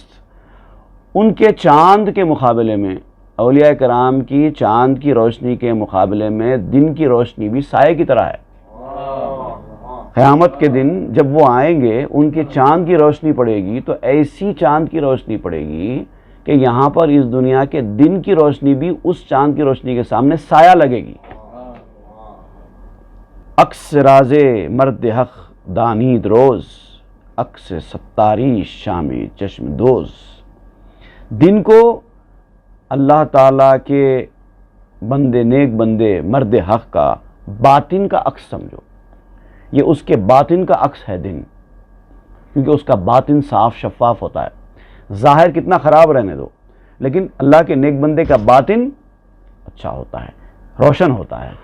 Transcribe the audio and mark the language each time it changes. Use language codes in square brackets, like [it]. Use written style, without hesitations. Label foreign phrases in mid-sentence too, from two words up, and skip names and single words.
[ur] ان کے چاند کے مقابلے میں، اولیاء کرام کی چاند کی روشنی کے مقابلے میں دن کی روشنی بھی سائے کی طرح ہے. قیامت کے دن جب وہ آئیں گے ان کے چاند کی روشنی پڑے گی تو ایسی چاند کی روشنی پڑے گی کہ یہاں پر اس دنیا کے دن کی روشنی بھی اس چاند کی روشنی کے سامنے سایہ لگے گی. [fa] عکس راز مرد حق دانید روز، عکس ستاری شام چشم دوز. [ur] دن کو اللہ تعالیٰ کے بندے، نیک بندے، مرد حق کا باطن کا عکس سمجھو. یہ اس کے باطن کا عکس ہے دن، کیونکہ اس کا باطن صاف شفاف ہوتا ہے. ظاہر کتنا خراب رہنے دو، لیکن اللہ کے نیک بندے کا باطن اچھا ہوتا ہے، روشن ہوتا ہے.